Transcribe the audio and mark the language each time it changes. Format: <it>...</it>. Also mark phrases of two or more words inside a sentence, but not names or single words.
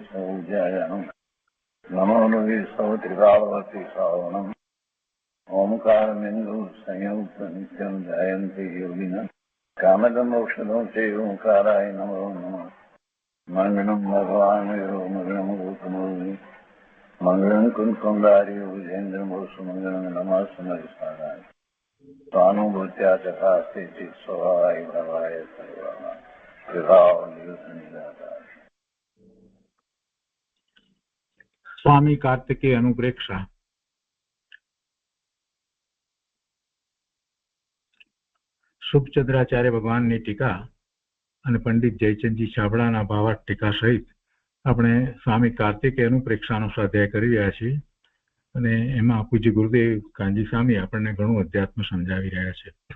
<sa>सौज्यायाम् नमो लोये सौत्रिकावती सावणम् ओंकारमिन्दु संयुक्त नित्यं जयन्ति योगिनः कामदमोक्षदं च ओंकाराय नमो नमः मङ्गलं भगवान् यो मङ्गलं गौतमोऽस्मि मङ्गलं कुन्कुमधारी विजेन्द्रमोसुमङ्गलं नमः समयसाराय स्वानुभूत्या चकास्ते चित् स्वभावाय भवाय सर्वाः विभाव निदाताय।</sa> <gu>स्वामी कार्तिकेय अनुप्रेक्षा શુભચંદ્રાચાર્ય ભગવાનની ટીકા અને પંડિત જયચંદજી છાબડાના ભાવાર્થ ટીકા સહિત આપણે સ્વામી કાર્તિકેય અનુપ્રેક્ષાનો સ્વાધ્યાય કરી રહ્યા છીએ અને એમાં પૂજ્ય ગુરુદેવ કાનજી સ્વામી આપણને ઘણું અધ્યાત્મ સમજાવી રહ્યા છે.</gu>